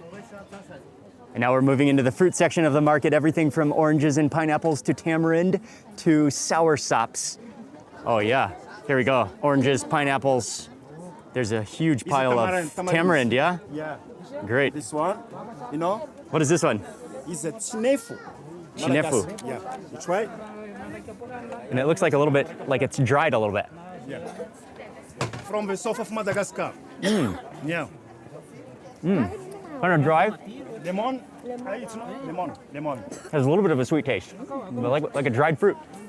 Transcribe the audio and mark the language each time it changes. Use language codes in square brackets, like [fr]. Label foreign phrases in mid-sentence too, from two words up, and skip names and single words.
[en] And now we're moving into the fruit section of the market, everything from oranges and pineapples to tamarind to sour sops. Oh yeah, here we go. Oranges, pineapples. There's a huge pile of tamarind, yeah? Yeah. Great. This one, you know, What is this one? is a chinefu. Chinefu. Madagascar. Yeah. You try? And it looks like a little bit, like it's dried a little bit. Yeah. From the south of Madagascar. Yeah. Kind of dry. Lemon? It's not lemon. Lemon. Has a little bit of a sweet taste, but like a dried fruit.